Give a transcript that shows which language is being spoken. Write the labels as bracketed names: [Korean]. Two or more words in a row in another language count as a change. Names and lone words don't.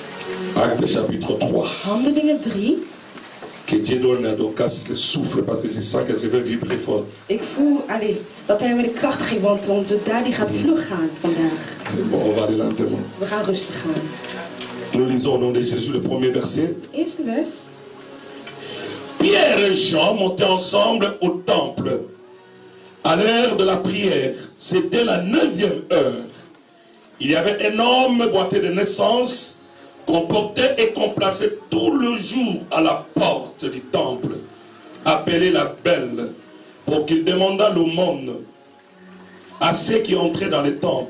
[French] Actes chapitre 3. [Dutch] Handelingen 3. [French] Que Dieu donne à Dorcas le souffle parce que je sens que je vais vibrer fort. [Dutch] Ik voel dat hij me de kracht geeft, want onze daddy gaat vlug gaan vandaag. [French] Bon, on va aller lentement. [Dutch] We gaan rustig gaan. [French] Nous lisons au nom de Jésus le premier verset. [Dutch] Eerste vers. [French] Pierre et Jean montaient ensemble au temple. À l'heure de la prière, c'était la 9e heure. Il y avait un homme boité de naissance qu'on portait et qu'on plaçait tout le jour à la porte du temple, appelé la Belle, pour qu'il demandât l'aumône à ceux qui entraient dans le temple.